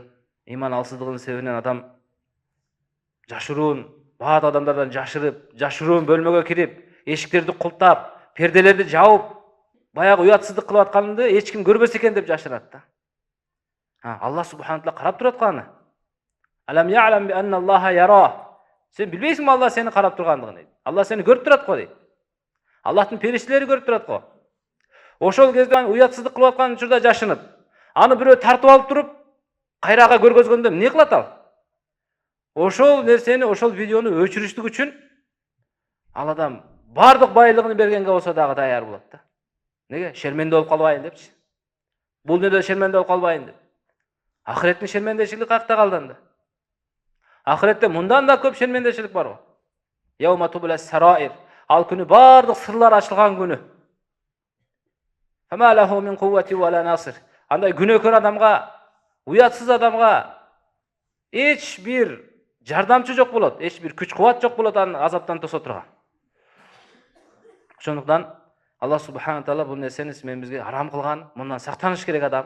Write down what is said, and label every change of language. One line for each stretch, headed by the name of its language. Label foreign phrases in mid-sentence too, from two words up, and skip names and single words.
Kyrgyz: Иман алсыздыгынын себебинен адам жашыруун, баат адамдардан жашырып, жашыруун бөлмөгө кирип, эшиктерди култап, перделерди жаап, баягы уятсыздык кылып атканды эч ким көрбөс экен деп жашырат да.
Arabic: الله سبحانه تعالى
Kyrgyz: карап турат аны.
Arabic: ألم يعلم بأن الله يرى.
Kyrgyz: Сен билбейсиңби Алла сени карап тургандыгын дейт. Алла сени көрүп турат го дейт. Аллахтын периштелери көрүп турат го. Ошол кезде уятсыздык кылып аткан учурда жашынып, аны бирөө тартып алып туруп, кайрага көргөзгөндө эмне кылат ал? Ошол нерсени, ошол видеону өчүрүштүк үчүн ал адам бардык байлыгын бергенге болсо дагы даяр болот да. Неге? Шерменде болуп калбайын депчи. Бул дүнөдө шерменде болуп калбайын деп. Ахиреттин шермендечилиги каякта калды анда? Ахиретте мындан да көп шермендечилик бар го.
Arabic: يوم تبلى السرائر.
Kyrgyz: Ал күнү бардык сырлар ачылган күнү.
Arabic: فما له من قوة ولا ناصر.
Kyrgyz: Андай күнөөкөр адамга, уятсыз адамга эч бир жардамчы жок болот, эч бир күч кубат жок болот аны азаптан тосо турган. Ошондуктан
Arabic: الله سبحانه تعالى
Kyrgyz: бул нерсени менен бизге арам кылган, мындан сактаныш керек адам.